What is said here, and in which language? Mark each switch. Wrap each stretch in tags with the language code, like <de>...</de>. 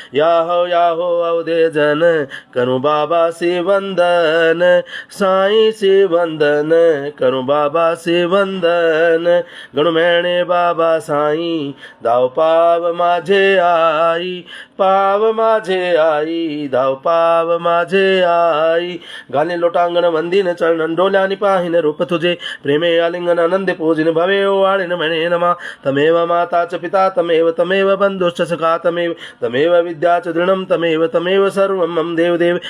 <hi>Yahoo अवधे जन, करूं बाबा से वंदन, साईं से वंदन, करूं बाबा से वंदन। गणुमैणे बाबा साईं,</hi> <mr>धाव पाव माझे आई, पाव माझे आई, धाव पाव माझे आई. घालीन लोटांगण वंदीन चरणन, डोल्यानी पाहिन रूप तुझे, प्रेमे आलिंगन आनंदे पूजिन, भवे ओवाळीन म्हणे नमा.</mr> <sa>तमेव माता च पिता तमेव, तमेव बंधुश्च सखा तमेव, तमेव विद्या च दृढं तमेव, तमेव सर्वं मम देवदेव.</sa>